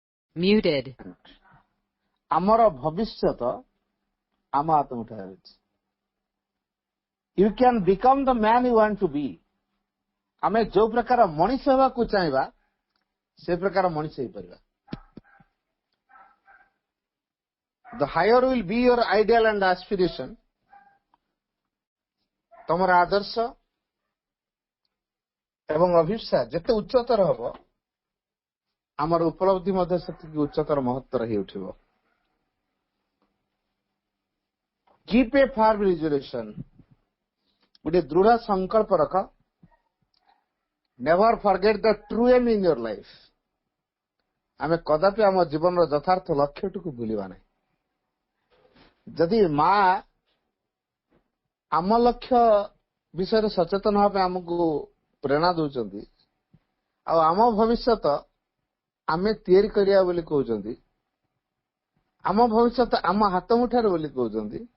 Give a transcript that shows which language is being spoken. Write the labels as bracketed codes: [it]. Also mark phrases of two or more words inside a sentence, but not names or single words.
[en] Muted. [or] ଆମର ଭବିଷ୍ୟତ ଆମ ହାତ ମୁଠାରେ ଅଛି। [en] You can become the man you want to be. [or] ଆମେ ଯୋଉ ପ୍ରକାର ମଣିଷ ହେବାକୁ ଚାହିଁବା ସେ ପ୍ରକାର ମଣିଷ ହେଇପାରିବା। [en] The higher will be your ideal and aspiration. [or] ତମର ଆଦର୍ଶ ଏବଂ ଅଭିପ୍ସା ଯେତେ ଉଚ୍ଚତର ହେବ ଆମର ଉପଲବ୍ଧି ମଧ୍ୟ ସେତିକି ଉଚ୍ଚତର ମହତ୍ତର ହେଇ ଉଠିବ। [en] Keep a firm resolution. [or] ଗୋଟେ ଦୃଢ ସଂକଳ୍ପ ରଖ। [en] Never forget the true aim in your life. [or] ଆମେ କଦାପି ଆମ ଜୀବନର ଯଥାର୍ଥ ଲକ୍ଷ୍ୟଟିକୁ ଭୁଲିବା ନାହିଁ। ଯଦି ମା ଆମ ଲକ୍ଷ୍ୟ ବିଷୟରେ ସଚେତନ ହେବା ପାଇଁ ଆମକୁ ପ୍ରେରଣା ଦେଉଛନ୍ତି ଆଉ ଆମ ଭବିଷ୍ୟତ ଆମେ ତିଆରି କରିବା ବୋଲି କହୁଛନ୍ତି, ଆମ ଭବିଷ୍ୟତ ଆମ ହାତ ମୁଠାରେ ବୋଲି କହୁଛନ୍ତି,